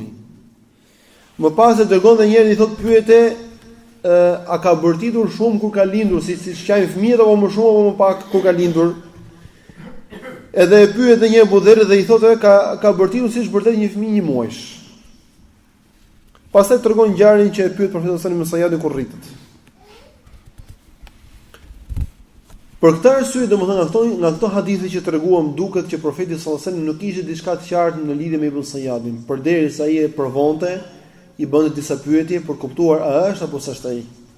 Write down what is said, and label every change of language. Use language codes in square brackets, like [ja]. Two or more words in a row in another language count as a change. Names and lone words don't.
[sq] Më pas e dërgon dhe njëri i thot pyete a ka bërtitur shumë kur ka lindur, si shajnë fëmijët apo më shumë apo më pak kur ka lindur. Edhe e pyet edhe një Abu Dharr dhe i thotë ka bërtitur siç bërtet një fëmijë 1 muajsh. Pastaj tregon ngjarjen që e pyet profeti [ar] صلى الله عليه وسلم [sq] Sayyadi kur rritet. Për këtë arsye, domethënë nga këto hadithe që treguam, duket që profeti [ar] صلى الله عليه وسلم [sq] nuk kishte diçka të qartë në lidhje me Ibn Sayyadin, përderisa ai e provonte, i bënte disa pyetje për kuptuar a është apo s'është ai.